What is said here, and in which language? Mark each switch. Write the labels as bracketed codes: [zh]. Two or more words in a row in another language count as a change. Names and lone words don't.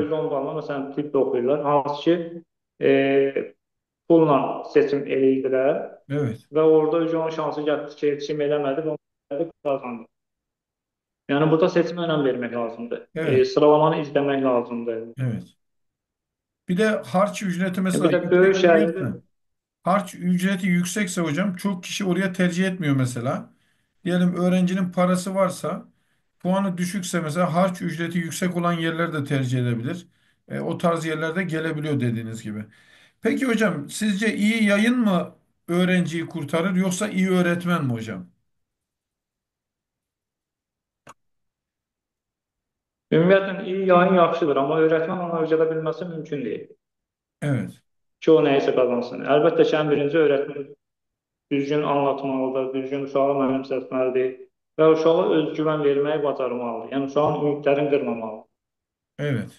[az] 410 balla, məsələn, tibb oxuyurlar, hansı ki, pulla seçim eləyirdilər [tr] Evet. [az] və orada onun şansı gəldi ki, seçim eləmədi və onu qazandı. Yəni burada seçimə önəm vermək lazımdır. [tr] Evet. [az] Sıralamanı izləmək lazımdır. [tr] Evet. Bir de harç ücreti mesela [az] Bir də böyük [tr] yüksek [az] şəhərdə [tr] gelirse, harç ücreti yüksekse hocam çok kişi oraya tercih etmiyor mesela. Diyelim öğrencinin parası varsa puanı düşükse mesela harç ücreti yüksek olan yerler de tercih edebilir. O tarz yerlerde gelebiliyor dediğiniz gibi. Peki hocam sizce iyi yayın mı öğrenciyi kurtarır yoksa iyi öğretmen mi hocam? [az] ümumiyyətlə [tr] iyi yayın [az] yaxşıdır, amma öyrətmən onu öyrədə bilməsi mümkün deyil [tr] Evet, [az] ki, o nəyisə qazansın. Əlbəttə ki, ən birinci öyrətmən düzgün anlatmalıdır, düzgün uşağı mənimsətməlidir və uşağa özgüvən verməyi bacarmalıdır. Yəni uşağın ümidlərini qırmamalıdır. [tr] evet,